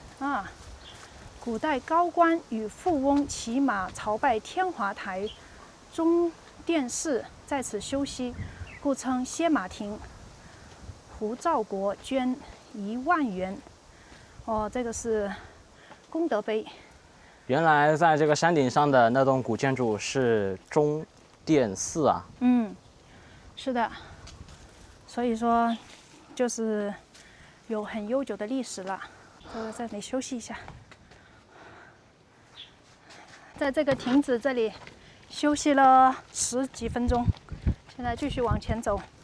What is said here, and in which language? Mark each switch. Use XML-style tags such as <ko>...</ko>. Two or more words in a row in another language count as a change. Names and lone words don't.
<zh>啊，古代高官與富翁騎馬朝拜天華台中殿寺，在此休息，故稱歇馬亭。胡兆國捐1萬元，哦，這個是功德碑。原來在這個山頂上的那棟古建築是中殿寺啊。嗯，是的，所以說就是有很悠久的歷史了。在這裡休息一下，在這個亭子這裡休息了10幾分鐘，現在繼續往前走。</zh>